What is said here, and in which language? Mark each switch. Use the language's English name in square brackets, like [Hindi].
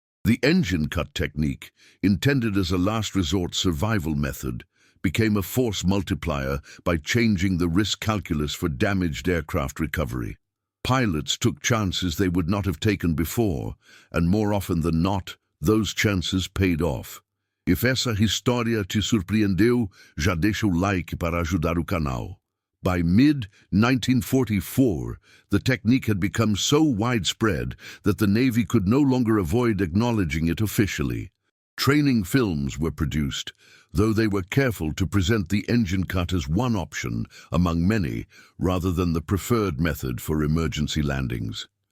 [English] The engine cut technique, intended as a last resort survival method, became a force multiplier by changing the risk calculus for damaged aircraft recovery. Pilots took chances they would not have taken before, and more often than not, those chances paid off. [Portuguese] If essa história te surpreendeu, já deixa o like para ajudar o canal. [English] By mid-1944, the technique had become so widespread that the Navy could no longer avoid acknowledging it officially. Training films were produced, though they were careful to present the engine cut as one option among many, rather than the preferred method for emergency landings.